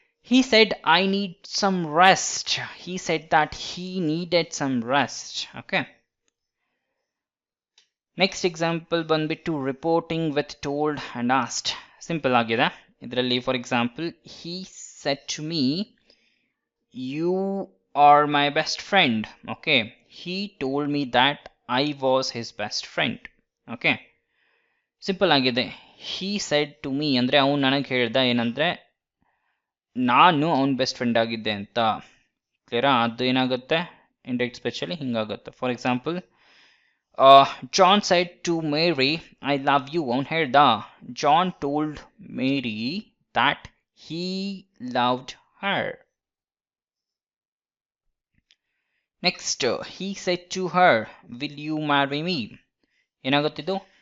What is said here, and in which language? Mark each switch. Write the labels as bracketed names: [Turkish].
[English] He said I need some rest. He said that he needed some rest. Okay. [Kannada] Next example ಬಂದ್ಬಿಟ್ಟು reporting with told and asked. Simple ಆಗಿದೆ. ಇದರಲ್ಲಿ [English] For example he said to me you are my best friend. Okay, he told me that I was his best friend. [Kannada] Okay, simple ಆಗಿದೆ. [English] he said to me [Kannada] ಅಂದರೆ ಅವನು ನನಗೆ ಹೇಳ್ದ ಏನಂದರೆ ನಾನು ಅವನ ಬೆಸ್ಟ್ ಫ್ರೆಂಡ್ ಆಗಿದ್ದೆ ಅಂತ. ಕ್ಲಿಯರಾ? ಅದು ಏನಾಗುತ್ತೆ indirect ಸ್ಪೀಚಲ್ಲಿ ಹಿಂಗಾಗುತ್ತೆ. [English] For example John said to Mary, I love you. [Kannada] ಅವನು ಹೇಳ್ದ [English] John told Mary that he loved her. Next, he said to her, will you marry me? [Kannada] ಏನಾಗುತ್ತಿದ್ದು?